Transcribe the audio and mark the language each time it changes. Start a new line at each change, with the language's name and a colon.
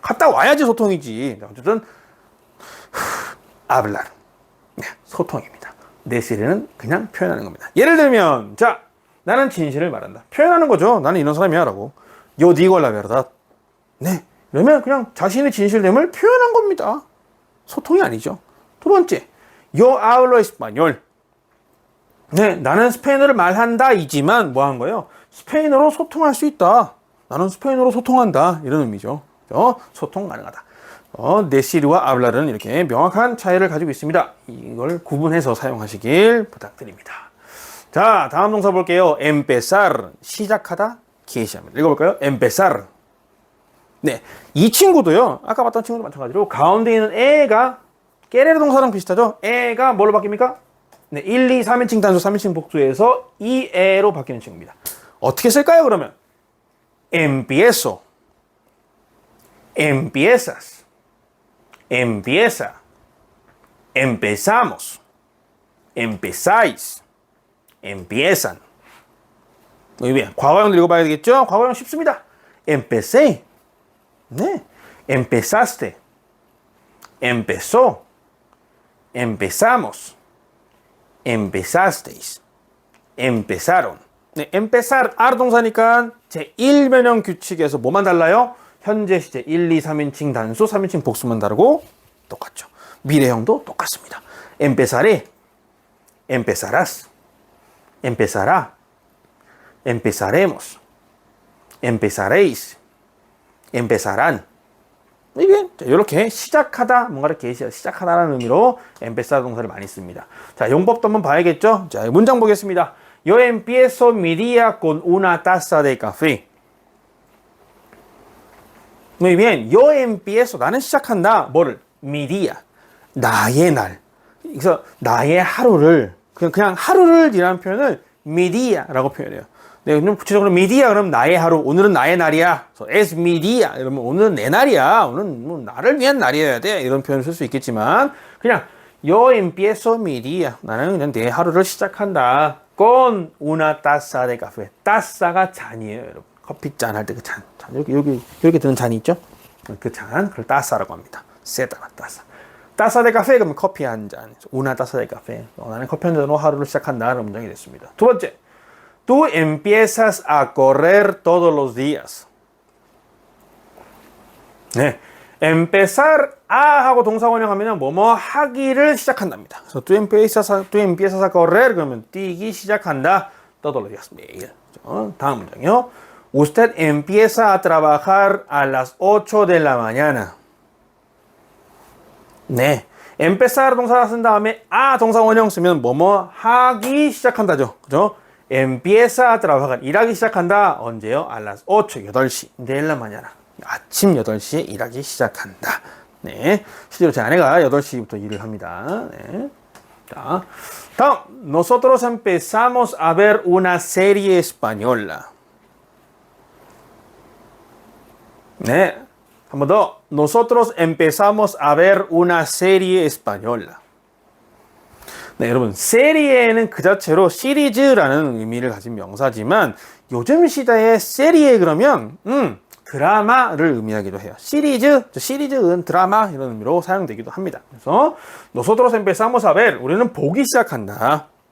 Korean: 갔다 와야지 소통이지. 어쨌든, hablar. 소통입니다. decir는 그냥 표현하는 겁니다. 예를 들면, 자, 나는 진실을 말한다. 표현하는 거죠. 나는 이런 사람이야, 라고.
Spanish: Yo digo la verdad.
Korean: 그러면 그냥 자신의 진실됨을 표현한 겁니다. 소통이 아니죠. 두 번째,
Spanish: yo hablo español.
Korean: 나는 스페인어를 말한다 이지만 뭐 한 거예요? 스페인어로 소통할 수 있다. 나는 스페인어로 소통한다. 이런 의미죠. 소통 가능하다. decir와 hablar은 이렇게 명확한 차이를 가지고 있습니다. 이걸 구분해서 사용하시길 부탁드립니다. 자, 다음 동사 볼게요. empezar, 시작하다, 개시합니다. 읽어볼까요? empezar. 이 친구도요, 아까 봤던 친구도 마찬가지로 가운데 있는 애가 querer 동사랑 비슷하죠? 에가 뭘로 바뀝니까? 네, 1, 2, 3인칭 단수, 3인칭 복수에서 이 에로 바뀌는 친구입니다. 어떻게 쓸까요, 그러면?
Spanish: empiezo, empiezas, empieza, empezamos, empezáis, empiezan. muy bien.
Korean: 과거형도 읽어봐야 되겠죠? 과거형 쉽습니다.
Spanish: empecé, 네, empezaste, empezó, empezamos, empezasteis, empezaron.
Korean: 네, empezar, ar 동사니까 제1변형 규칙에서 뭐만 달라요? 현재 시제 1, 2, 3인칭 단수, 3인칭 복수만 다르고 똑같죠. 미래형도 똑같습니다.
Spanish: empezaré, empezarás, empezará, empezaremos, empezaréis, empezarán.
Korean: 이게 이렇게 시작하다, 뭔가를 시작하다라는 의미로 empezar 동사를 많이 씁니다. 자, 용법도 한번 봐야겠죠? 자, 문장 보겠습니다.
Spanish: Yo empiezo mi día con una taza de café. Muy bien. Yo empiezo.
Korean: 나는 시작한다. 뭐를?
Spanish: Mi día.
Korean: 나의 날. 그래서 나의 하루를 그냥 하루를 이라는 표현을 mi dia라고 표현해요. 네, 그럼 구체적으로 mi día 그럼 나의 하루. 오늘은 나의 날이야. 그래서
Spanish: es mi día.
Korean: 이러면 오늘은 내 날이야. 오늘은 뭐 나를 위한 날이어야 돼. 이런 표현을 쓸 수 있겠지만 그냥
Spanish: Yo empiezo mi día.
Korean: 나는 그냥 내 하루를 시작한다.
Spanish: con una taza de café.
Korean: taza가 잔이에요, 여러분. 커피 잔 할 때 그 잔. 여기 드는 잔이 있죠? 그 잔, 그걸 taza라고 합니다. 세다가 taza.
Spanish: taza de café
Korean: 그러면 커피 한 잔.
Spanish: una taza de café.
Korean: 나는 커피 한 잔으로 하루를 시작한다. 라는 문장이 됐습니다. 두 번째.
Spanish: Tú empiezas a correr todos los días.
Korean: 네. empezar a 하고 동사 원형하면 뭐뭐 하기를 시작한답니다. 그래서
Spanish: tú empiezas a correr
Korean: 그러면 뛰기 시작한다. todos los días 매일. 다음 문장이요.
Spanish: Usted empieza a trabajar a las 8 de la mañana.
Korean: 네. empezar 동사 쓴 다음에 a 동사 원형 쓰면 뭐뭐 하기 시작한다죠. 그죠?
Spanish: empieza a trabajar
Korean: 일하기 시작한다. 언제요?
Spanish: a las 8,
Korean: 8시.
Spanish: de la mañana.
Korean: 아침 8시에 일하기 시작한다. 네. 실제로 제 아내가 8시부터 일을 합니다. 네. 자, 다음.
Spanish: Nosotros empezamos a ver una serie española.
Korean: 네. 한 번 더.
Spanish: Nosotros empezamos a ver una serie española.
Korean: 네, 여러분. 세리에는 그 자체로 시리즈라는 의미를 가진 명사지만 요즘 시대의 세리에 그러면 드라마를 의미하기도 해요. 시리즈는 드라마 이런 의미로 사용되기도 합니다. 그래서
Spanish: nosotros empezamos a ver
Korean: 우리는 보기 시작한다.